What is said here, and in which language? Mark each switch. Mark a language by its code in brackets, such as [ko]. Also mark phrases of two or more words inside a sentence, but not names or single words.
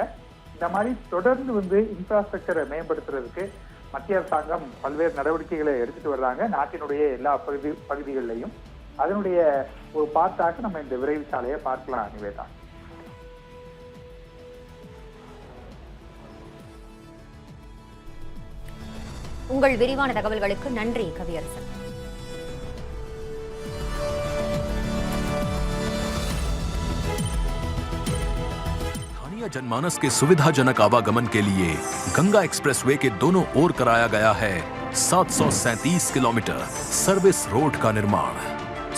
[ta] இந்த மாதிரி தொடர்ந்து வந்து இன்ஃப்ராஸ்ட்ரக்சரை மேம்படுத்துறதுக்கு மத்திய அரசாங்கம் பல்வேறு நடவடிக்கைகளை எடுத்துட்டு வர்றாங்க, நாட்டினுடைய எல்லா பகுதிகளிலையும். அதனுடைய ஒரு பார்ட்டாக நம்ம இந்த விரைவு சாலையை பார்க்கலாம். நிவேதா, உங்கள் விரிவான தகவல்களுக்கு நன்றி கவியரசன். [hi] जनमानस के सुविधाजनक आवागमन के लिए गंगा एक्सप्रेसवे के दोनों ओर कराया गया है 737 किलोमीटर सर्विस रोड का निर्माण।